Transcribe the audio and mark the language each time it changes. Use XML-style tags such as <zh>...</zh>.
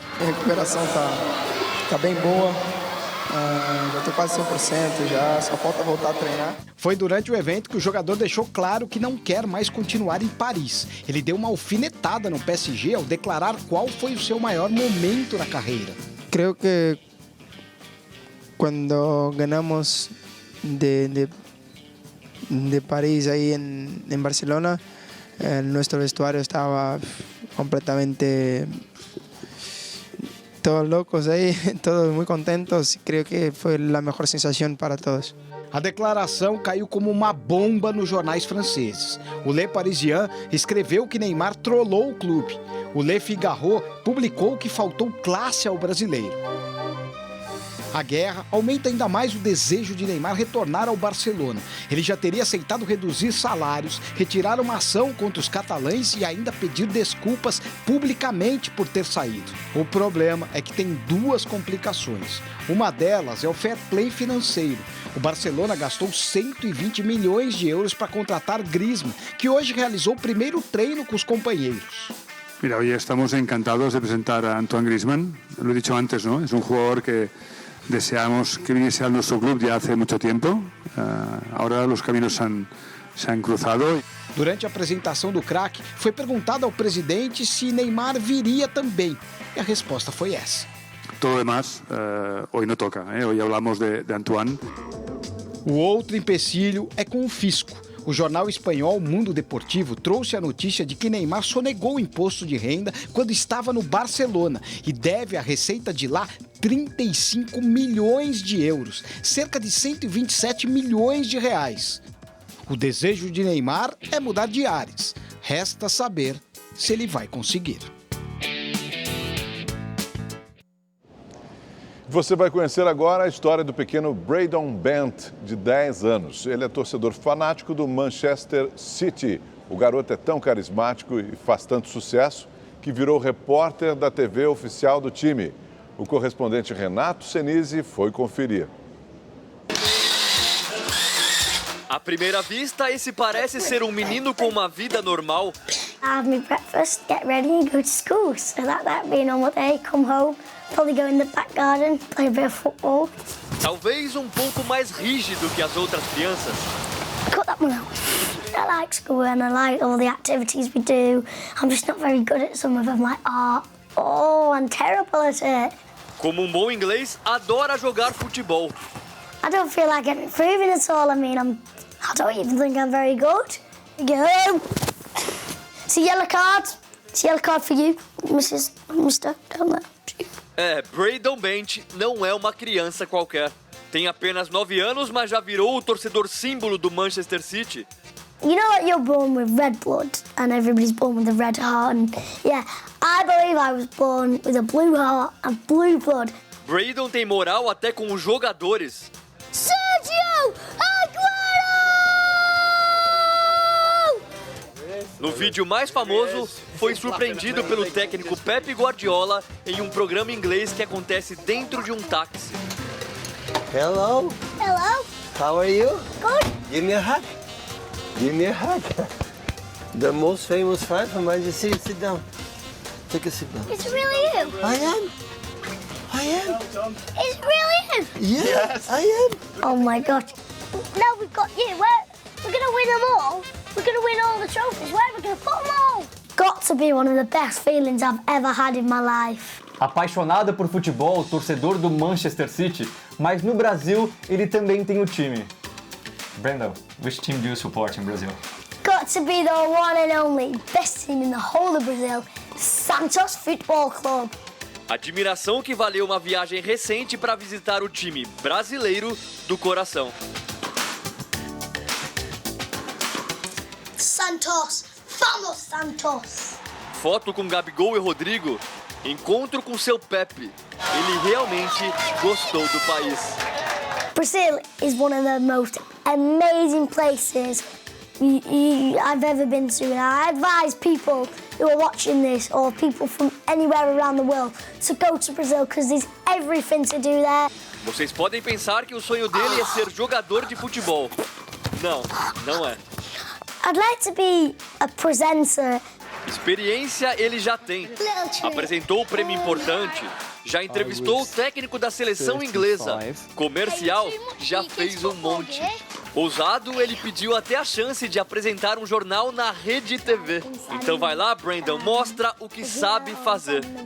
<pt>A recuperação tá bem boa, já estou quase 100% já, só falta voltar a treinar. Foi durante o evento que o jogador deixou claro que não quer mais continuar em Paris. Ele deu uma alfinetada no PSG ao declarar qual foi o seu maior momento na carreira.</pt> <es>Creio que cuando ganamos de París ahí en Barcelona, nuestro vestuario estaba completamente todos locos ahí, todos muy contentos. Creo que fue la mejor sensación para todos.</es> <pt>A declaração caiu como uma bomba nos jornais franceses. O Le Parisien escreveu que Neymar trollou o clube. O Le Figaro publicou que faltou classe ao brasileiro. A guerra aumenta ainda mais o desejo de Neymar retornar ao Barcelona. Ele já teria aceitado reduzir salários, retirar uma ação contra os catalães e ainda pedir desculpas publicamente por ter saído. O problema é que tem 2 complicações. Uma delas é o fair play financeiro. O Barcelona gastou 120 milhões de euros para contratar Griezmann, que hoje realizou o primeiro treino com os companheiros.</pt> <es>Mira, hoy estamos encantados de presentar a Antoine Griezmann. Lo he dicho antes, ¿no? Es un jugador que deseamos que viniese a nuestro club ya hace mucho tiempo. Ahora los caminos se han cruzado.</es> <pt>Durante a apresentação do craque, foi perguntado ao presidente se Neymar viria também. E a resposta foi essa.</pt> <es>Todo demás, hoy no toca. Hoy hablamos de Antoine.</es> <pt>O outro empecilho é com o fisco. O jornal espanhol Mundo Deportivo trouxe a notícia de que Neymar sonegou o imposto de renda quando estava no Barcelona e deve à receita de lá 35 milhões de euros, cerca de 127 milhões de reais. O desejo de Neymar é mudar de ares. Resta saber se ele vai conseguir. Você vai conhecer agora a história do pequeno Braydon Bent, de 10 anos. Ele é torcedor fanático do Manchester City. O garoto é tão carismático e faz tanto sucesso que virou repórter da TV oficial do time. O correspondente Renato Senise foi conferir. À primeira vista, esse parece ser um menino com uma vida normal.</pt> <en>Have my breakfast, get ready and go to school. So that'd be a normal day, come home, probably go in the back garden, play a bit of football.</en> <pt>Talvez um pouco mais rígido que as outras crianças.</pt> <en>Cut that one out. I like school and I like all the activities we do. I'm just not very good at some of them, like art. Oh, I'm terrible at it.</en> <pt>Como um bom inglês, adora jogar futebol.</pt> <en>I don't feel like I'm improving at all. I mean, I don't even think I'm very good. Go. It's a yellow card. It's a yellow card for you, Mr. Down there.</en> <pt>Braydon Bent não é uma criança qualquer. Tem apenas 9 anos, mas já virou o torcedor símbolo do Manchester City.</pt> <en>You know that you're born with red blood and everybody's born with a red heart. And yeah, I believe I was born with a blue heart and blue blood.</en> <pt>Braydon tem moral até com os jogadores. Sergio Aguero! No vídeo mais famoso, foi surpreendido pelo técnico Pep Guardiola em um programa inglês que acontece dentro de um táxi.</pt> <en>Hello. Hello. How are you? Good. Give me a hug. Give me a hug. The most famous fan from Manchester City. Sit down. Take a seat down. It's really you. I am. I am. It's really you. Yes, I am. Oh my God. Now we've got you. We're going to win them all. We're going to win all the trophies. Where are we going to put them all? Got to be one of the best feelings I've ever had in my life.</en> <pt>Apaixonado por futebol, torcedor do Manchester City, mas no Brasil ele também tem o time.</pt> <en>Brandon, which team do you support in Brazil? Got to be the one and only best team in the whole of Brazil, Santos Futebol Club.</en> <pt>Admiração que valeu uma viagem recente para visitar o time brasileiro do coração. Santos, vamos Santos! Foto com Gabigol e Rodrigo, encontro com seu Pepe. Ele realmente gostou do país.</pt> <en>Brazil is one of the most amazing places I've ever been to, and I advise people who are watching this or people from anywhere around the world to go to Brazil because there's everything to do there.</en> <pt>Vocês podem pensar que o sonho dele é ser jogador de futebol. Não, não é.</pt> <en>I'd like to be a presenter.</en> <pt>Experiência ele já tem. Apresentou o prêmio importante. Já entrevistou o técnico da seleção inglesa. Comercial, já fez um monte. Ousado, ele pediu até a chance de apresentar um jornal na Rede TV. Então vai lá, Brandon, mostra o que sabe fazer.</pt>